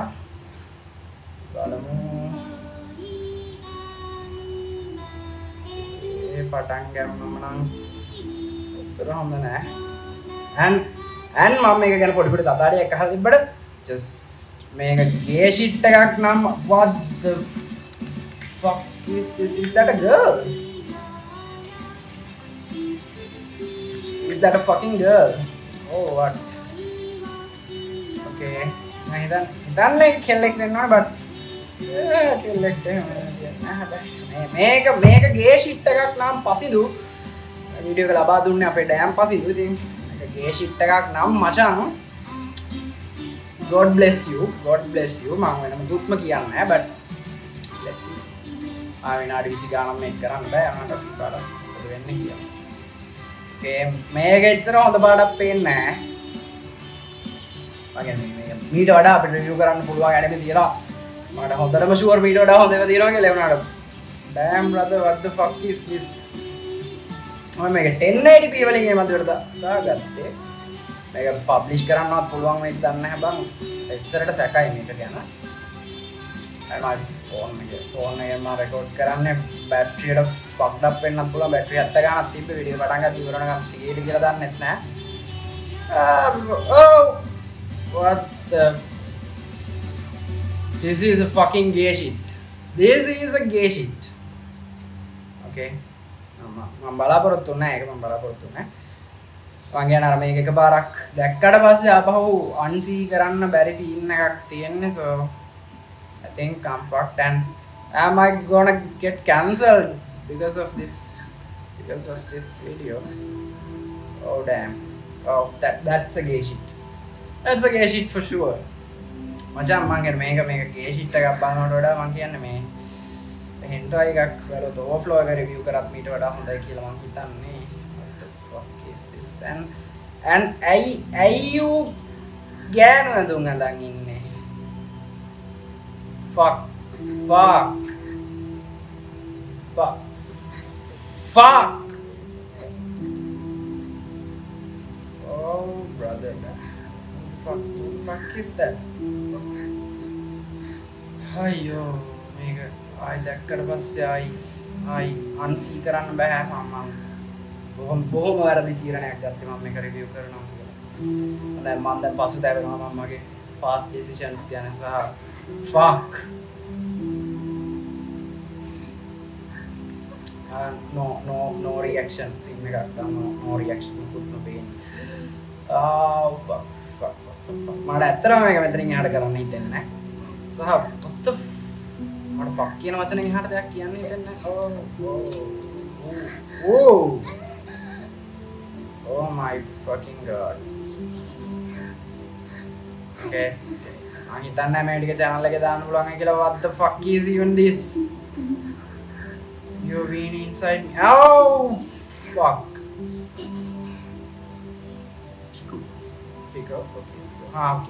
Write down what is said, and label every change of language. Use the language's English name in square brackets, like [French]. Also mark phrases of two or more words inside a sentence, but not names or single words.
[Sinhala] බලමු. ඒ පටන් ගන්නම නම් උත්තර හොඳ නෑ. and මම මේක ගැන පොඩි පොඩි කතාරියක් අහලා තිබ්බට just මේක ගේ shit එකක් නම් [English] what the fuck is this? Is that a girl? Is that a fucking girl? Oh what? Okay. [Sinhala] Nah හිතන්නේ කෙල්ලෙක් වෙනවා but කෙල්ලෙක් මේක ගේ shit එකක් නම් පසිදු වීඩියෝ එක ලබා දුන්නේ අපේ ඩෑම් පසිදු. ඉතින් මේක ගේ shit එකක් නම් මචං [English] God bless you [Sinhala] මම වෙනම දුක්ම කියන්නේ නැහැ [English] but let's see. [Sinhala] විනාඩි 20 ගානක් මේක කරන්න බෑ අහන්න අපි බලමු මොකද වෙන්නේ කියලා. okay මේක එච්චර හොඳ පාඩක් පේන්නේ නැහැ. මීට වඩා අපිට රිවිව් කරන්න පුළුවන් anime තියෙනවා. මට හොඳටම ෂුවර් මීට වඩා හොඳ ඒවා තියෙනවා කියලා වුණාට [English] damn brother what the fuck is this? [Sinhala] මම මේක 1080p වලින් මේ මන්දිරට දාගත්තේ. මේක පබ්ලිෂ් කරන්නවත් පුළුවන් වෙයිද දන්නේ නැහැ බං. එච්චරට සැකයි මේක ගැන. මම ෆෝන් එකෙන් මම රෙකෝඩ් කරන්නේ බැටරියට [English] fucked up [Sinhala] වෙන්නත් පුළුවන්. බැටරි 70 ගානක් තිබ්බේ වීඩියෝ පටන් ගත්ත ඉවරනකම් තියෙයිද කියලා දන්නෙත් නැහැ. [English] Oh what the this is a fucking gay shit. This is a gay shit. [Sinhala] Okay මම බලාපොරොත්තු නැහැ ඒක මම බලාපොරොත්තු නැහැ. මං කියන අර මේක එකපාරක් දැක්කට පස්සේ ආපහු අන්සී කරන්න බැරි සීන් එකක් තියෙන්නේ. [English] So I think I'm fucked and am I gonna get cancelled because of this video? Oh damn. Oh that's a gay shit. That's a gay shit for sure. [Sinhala] මචං මං කියන්නේ මේක [English] gay shit [Sinhala] එකක් බලනකොට වඩා මං කියන්නේ මේ hentai එකක් වලට overflow එක review කරත් මීට වඩා හොඳයි කියලා මං හිතන්නේ. [English] What the fuck is this? And you [Sinhala] ගෑනු ඇඳුම් අඳන් ඉන්නේ. [English] Fuck. Oh brother. Fuck is that? [Sinhala] අයියෝ මේක ආයි දැක්කට පස්සේ ආයි අන්සී කරන්න බෑ. මම බොහොම වැරදි තීරණයක් ගත්තේ මම මේක රිවිව් කරනවා කියලා. දැන් මම දැන් පසුතැවෙනවා මම මගේ [English] past decisions [Sinhala] ගැන සහ [English] fuck no reaction scene [Sinhala] එකක් දාන්න [English] no reaction [Sinhala] කුත් නොපේන්නේ. fuck මට ඇත්තටම මේක මෙතනින් එහාට කරන්න හිතෙන්නේ නැහැ. සහ [English] what the [Sinhala] මට ෆක් කියන වචනෙන් එහාට දෙයක් කියන්න හිතෙන්නේ නැහැ. [English] Oh my fucking god. [Sinhala] Okay. මම හිතන්නේ මේ ටික channel එකේ දාන්න පුළුවන් කියලා. [English] What the fuck is even this? You've been inside me. Oh fuck. Pick up. Okay. Okay.